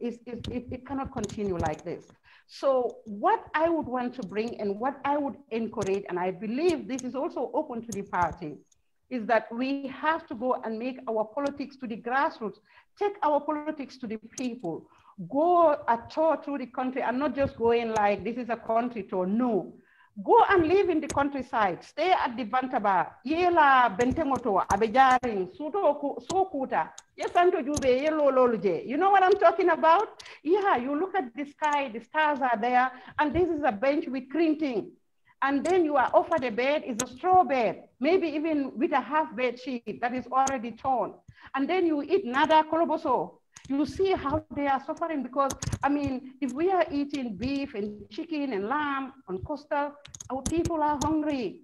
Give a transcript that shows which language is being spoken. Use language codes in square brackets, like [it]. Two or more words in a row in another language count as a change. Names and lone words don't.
[en] It cannot continue like this. So what I would want to bring and what I would encourage, and I believe this is also open to the party, is that we have to go and make our politics to the grassroots, take our politics to the people, go a tour through the country and not just going like, this is a country tour, no. Go and live in the countryside. Stay at the Bantaba. Yela Bentemoto, Abejaring, Sokuta. Yesanto Jube, Yelo Loluje. You know what I'm talking about? Yeah, you look at the sky, the stars are there, and this is a bench with printing. And then you are offered a bed, it's a straw bed, maybe even with a half bed sheet that is already torn. And then you eat [man] nada koloboso. [en] You see how they are suffering because, I mean, if we are eating beef and chicken and lamb on coastal, our people are hungry.